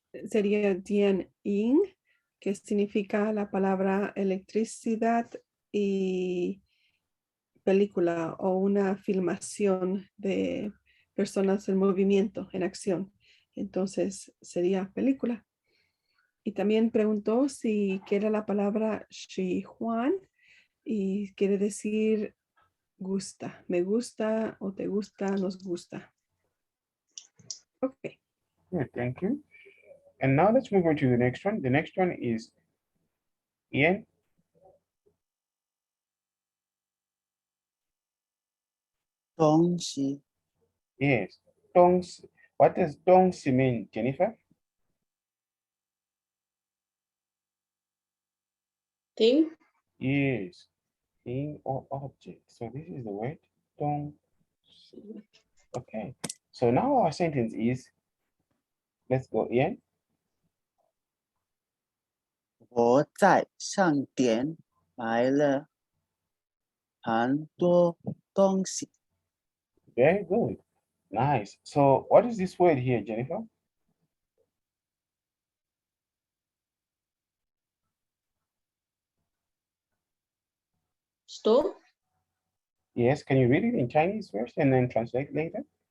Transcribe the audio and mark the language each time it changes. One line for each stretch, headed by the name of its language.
Spanish: Sería dien yin, que significa la palabra electricidad y película o una filmación de personas en movimiento, en acción. Entonces sería película. Y también preguntó si quiere la palabra Juan y quiere decir gusta, me gusta o te gusta, nos gusta.
English: Okay. Good, thank you. And now let's move on to the next one. The next one is Ian.
Chinese: 东西
English: Yes. 东西.What does 东西 mean, Jennifer? Thing. Yes. Thing or object. So this is the word 东西. Okay. So now our sentence is, let's go in.
Chinese: 我在商店买了很多东西。
English: Very good. Nice. So what is this word here, Jennifer? Store. Yes. Can you read it in Chinese first and then translate later?